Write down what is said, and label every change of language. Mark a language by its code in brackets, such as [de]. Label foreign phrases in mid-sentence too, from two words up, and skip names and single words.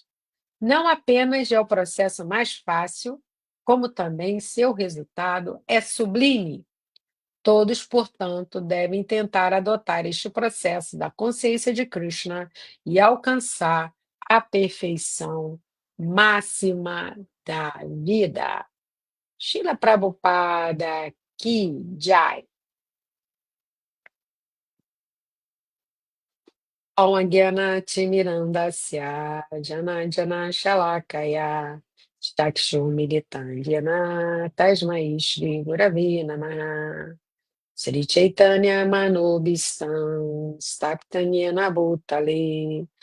[pt] Não apenas é o processo mais fácil, como também seu resultado é sublime. Todos, portanto, devem tentar adotar este processo da consciência de Krishna e alcançar a perfeição máxima da vida. [hi] Srila Prabhupada Ki Jai. [sa] Om Gyana Timirandasya Jana Jana Shalakaya Chakshu Militandhyana Tasmai Shri Gurave Namaha Sri Chaitanya Manobistam Staptanyena Bhutale